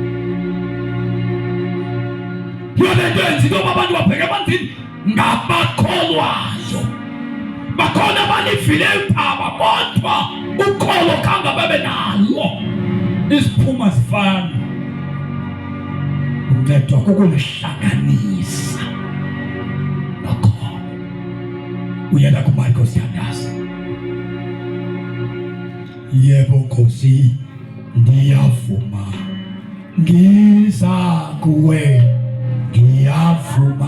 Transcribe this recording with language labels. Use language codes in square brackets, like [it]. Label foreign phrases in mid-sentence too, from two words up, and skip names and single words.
[xh] Yona nto yenza into yoba abantu babheke emanzini ngabakholwayo. Bakhona abalivileyo udaba kodwa ukholo khange babe nalo. Iziphumo zifana. Uncedwa kukulihlanganisa nokholo. Uyela kuMarcos Yandasa. Yebo Nkosi, ndiyavuma. [zu] Ngiza kuwe, ngiyavuma.